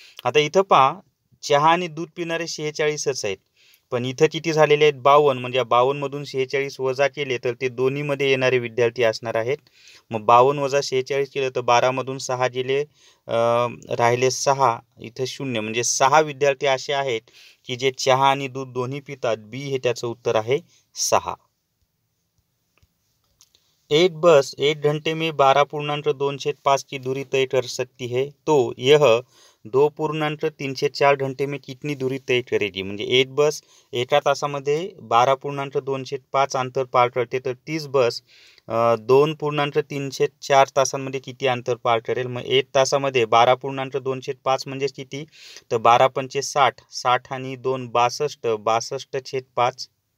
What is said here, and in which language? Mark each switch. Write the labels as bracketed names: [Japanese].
[Marathi] आता इथं पहा चहा आणि दूध पिणारे 46च आहेत, पण इथं किती झालेले आहेत 52, म्हणजे 52 मधून 46 वजा केले तर ते दोन्हीमध्ये येणारे विद्यार्थी असणार आहेत। मग 52 वजा 46 केलं तर 12 मधून 6 गेले, राहिले 6, इथं 0, म्हणजे 6 विद्यार्थी असे आहेत की जे चहा आणि दूध दोन्ही पितात। बी हे त्याचं उत्तर आहे 6। [Hindi] बस 1 घंटे में 12.2/5 की दूरी तय कर सकती है, तो यह 2.3/4 घंटे में कितनी दूरी तय करेगी। [Marathi] म्हणजे एक बस एका तासामध्ये 12.2/5 अंतर पार करते, तर तीच बस 2.3/4 तासांमध्ये किती अंतर पार करेल। मग 1 तासामध्ये 12.2/5 म्हणजे किती, तर 12×5 = 60, 60 आणि 2 62, 62/5.